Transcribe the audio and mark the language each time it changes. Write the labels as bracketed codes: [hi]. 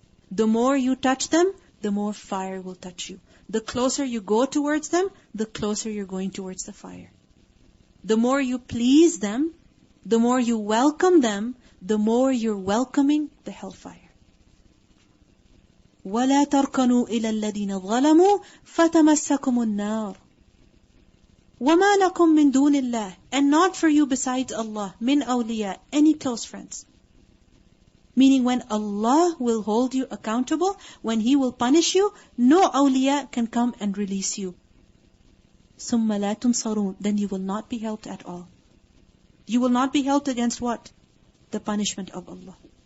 [en] The more you touch them, the more fire will touch you. The closer you go towards them, the closer you're going towards the fire. The more you please them, the more you welcome them, the more you're welcoming the hellfire. [ar] وَلَا تَرْكَنُوا إِلَى الَّذِينَ ظَلَمُوا فَتَمَسَّكُمُ النَّارِ وَمَا لَكُم مِّن دُونِ اللَّهِ, [en] and not for you besides Allah, min awliya, any close friends. Meaning when Allah will hold you accountable, when He will punish you, no awliya can come and release you. [ar] ثُمَّ لَا تُنصَرُونَ, [en] then you will not be helped at all. You will not be helped against what? the punishment of Allah.